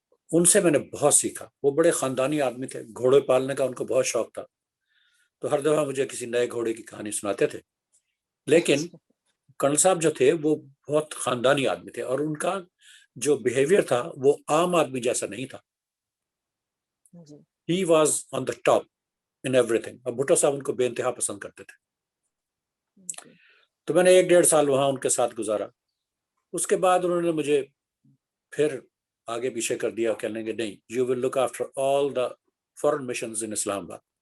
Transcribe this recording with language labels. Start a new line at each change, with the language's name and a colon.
Urdu: ان سے میں نے بہت سیکھا. وہ بڑے خاندانی آدمی تھے, گھوڑے پالنے کا ان کو بہت شوق تھا. تو ہر دفعہ مجھے کسی نئے گھوڑے کی کہانی سناتے تھے. لیکن کرنل صاحب جو تھے وہ بہت خاندانی آدمی تھے, اور ان کا جو بیہیویئر تھا وہ عام آدمی جیسا نہیں تھا.
English: He was on the top in everything.
Urdu: اب بھٹو صاحب ان کو بے انتہا پسند کرتے تھے. تو میں نے 1-1.5 سال وہاں ان کے ساتھ گزارا. اس کے بعد انہوں نے مجھے پھر آگے پیچھے کر دیا, کہنے کہ نہیں,
English: you will look after all the foreign missions in
Urdu: اسلام آباد.